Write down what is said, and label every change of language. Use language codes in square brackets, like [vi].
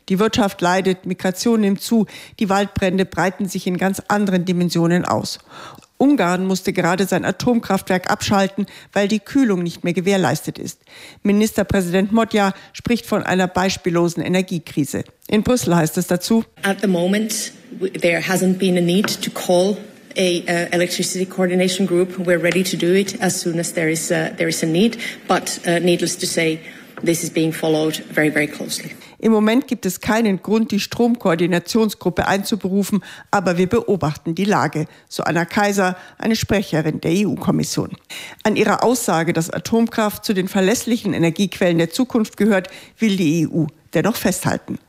[de] Die Wirtschaft leidet, Migration nimmt zu, die Waldbrände breiten sich in ganz anderen Dimensionen aus. Ungarn musste gerade sein Atomkraftwerk abschalten, weil die Kühlung nicht mehr gewährleistet ist. Ministerpräsident Modja spricht von einer beispiellosen Energiekrise. In Brüssel heißt es dazu: [en] At the moment, there hasn't been a need to call a electricity coordination group. We're ready to do it as soon as there is a need. But needless to say, this is being followed very, very closely. [de] Im Moment gibt es keinen Grund, die Stromkoordinationsgruppe einzuberufen, aber wir beobachten die Lage, so Anna Kaiser, eine Sprecherin der EU-Kommission. An ihrer Aussage, dass Atomkraft zu den verlässlichen Energiequellen der Zukunft gehört, will die EU dennoch festhalten.